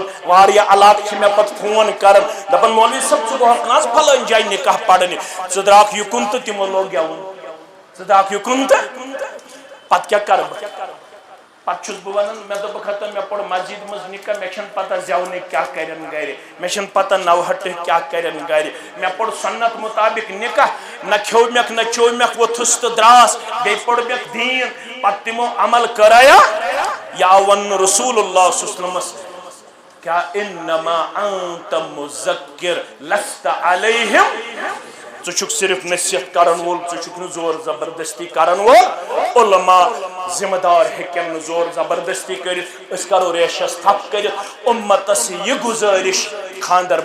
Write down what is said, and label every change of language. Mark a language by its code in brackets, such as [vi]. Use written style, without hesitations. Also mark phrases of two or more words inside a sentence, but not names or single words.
[ks] واریاہ علاقہٕ چھِ مےٚ پتہٕ فون کران دپان مولوی صٲب ژٕ گوٚہکھ نہ حظ پھلٲنۍ جایہِ نکاح پرنہِ ژٕ درٛاکھ یُکُن تہٕ تِمو لوگ گٮ۪وُن ژٕ درٛاکھ یُکُن تہٕ پتہٕ کیٛاہ کرٕ بہٕ پتہٕ چھُس بہٕ ونان مےٚ دوٚپُکھ ہتا مےٚ پوٚر مسجد منٛز نکاح مےٚ چھنہٕ پتہ زٮ۪ونٕکۍ کیٛاہ کرن گرِ مےٚ چھنہٕ پتہ نوہٹٕکۍ کیٛاہ کرن گرِ مےٚ پوٚر سنت مطابق نکاح نہ کھیوٚمکھ نہ چوٚمکھ ووٚتھُس تہٕ درٛاس بیٚیہِ پوٚرمکھ دیٖن پتہٕ تِمو عمل کرایا یا ون [ar] رسول اللہ صلی اللہ علیہ وسلم [ks] کیا [ar] انما انت مذکر لست علیہم [ks] ژٕ چھُکھ صرف نصیحت کرن وول ژٕ چھُکھ نہٕ زور زبردستی کرن وول علماء ذمہ دار ہیٚکن نہٕ زور زبردستی کٔرِتھ أسۍ کرو ریشس تھپ کٔرِتھ اُمتس یہِ گُزٲرِش خاندر